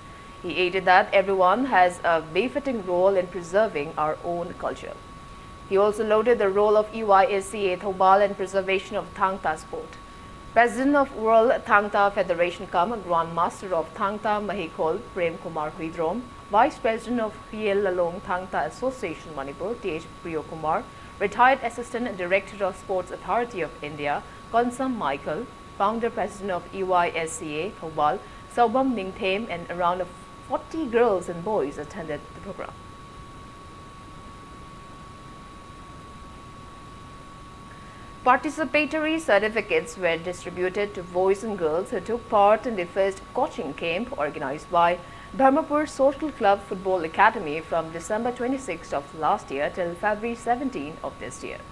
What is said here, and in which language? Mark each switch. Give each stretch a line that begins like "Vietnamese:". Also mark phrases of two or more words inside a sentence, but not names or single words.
English: He added that everyone has a befitting role in preserving our own culture. He also lauded the role of EYSCA Thoubal in preservation of Thangta sport. President of World Thangta Federation Kam, Grand Master of Thangta Mahikol, Prem Kumar Huidrom, Vice President of Hiel Lalong Thangta Association Manipur, T.H. Priyo Kumar, Retired Assistant Director of Sports Authority of India, Konsam Michael, Founder President of EYSCA Thoubal, Saubam Ningthem, and around 40 girls and boys attended the program. Participatory certificates were distributed to boys and girls who took part in the first coaching camp organized by Dharmapur Social Club Football Academy from December 26th of last year till February 17 of this year.